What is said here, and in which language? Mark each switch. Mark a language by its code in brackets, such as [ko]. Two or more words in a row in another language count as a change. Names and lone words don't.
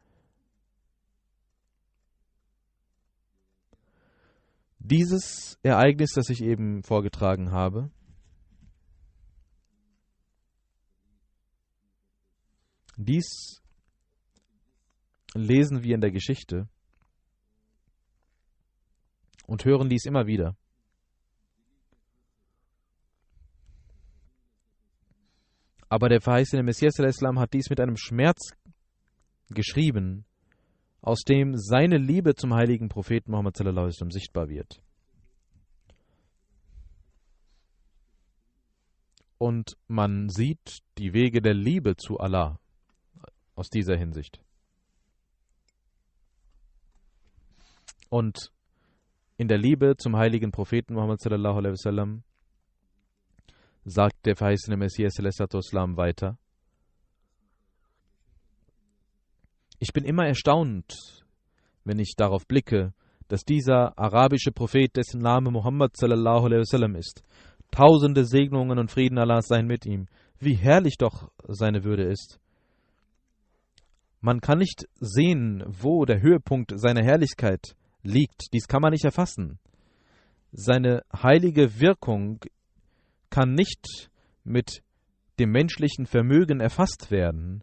[de] Dieses Ereignis, das ich eben vorgetragen habe, dies lesen wir in der Geschichte und hören dies immer wieder. Aber der verheißene Messias al-Islam hat dies mit einem Schmerz geschrieben, aus dem seine Liebe zum heiligen Propheten Muhammad [ar] صلى الله عليه وسلم [de] sichtbar wird. Und man sieht die Wege der Liebe zu Allah aus dieser Hinsicht. Und in der Liebe zum heiligen Propheten Muhammad [ar] صلى الله عليه وسلم [de] sagt der verheißene Messias [ar] صلى الله عليه وسلم [de] weiter: Ich bin immer erstaunt, wenn ich darauf blicke, dass dieser arabische Prophet, dessen Name Muhammad [ar] صلى الله عليه وسلم [de] ist, tausende Segnungen und Frieden Allahs seien mit ihm, wie herrlich doch seine Würde ist. Man kann nicht sehen, wo der Höhepunkt seiner Herrlichkeit liegt. Dies kann man nicht erfassen. Seine heilige Wirkung kann nicht mit dem menschlichen Vermögen erfasst werden.